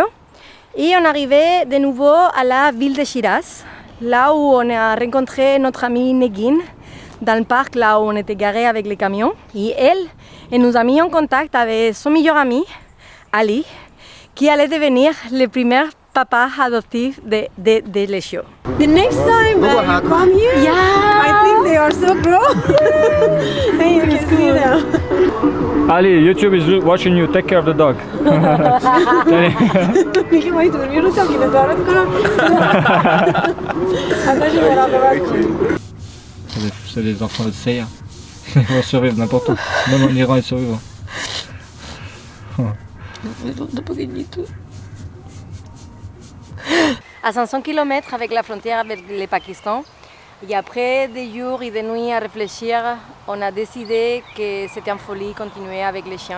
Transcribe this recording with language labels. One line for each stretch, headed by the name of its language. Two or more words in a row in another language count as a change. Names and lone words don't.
French: Et on arrivait de nouveau à la ville de Shiraz, là où on a rencontré notre amie Negin, dans le parc là où on était garé avec les camions. Et elle nous a mis en contact avec son meilleur ami, Ali, qui allait devenir le premier papa adoptif de les chiots.
English: The next time you come here, Yeah. I think they are so grown. And you can see them. Ali, YouTube is watching you. Take care of the dog.
Persian: میگه ما دوربین رو تا که نظارت کنم ازش مراقبت کنم.
French: C'est les enfants de Seya. Ils vont survivre n'importe où. Même en Iran, ils survivent. À 500 km avec la frontière avec le Pakistan, et après des jours et des nuits à réfléchir, on a décidé que c'était une folie continuer avec les chiens.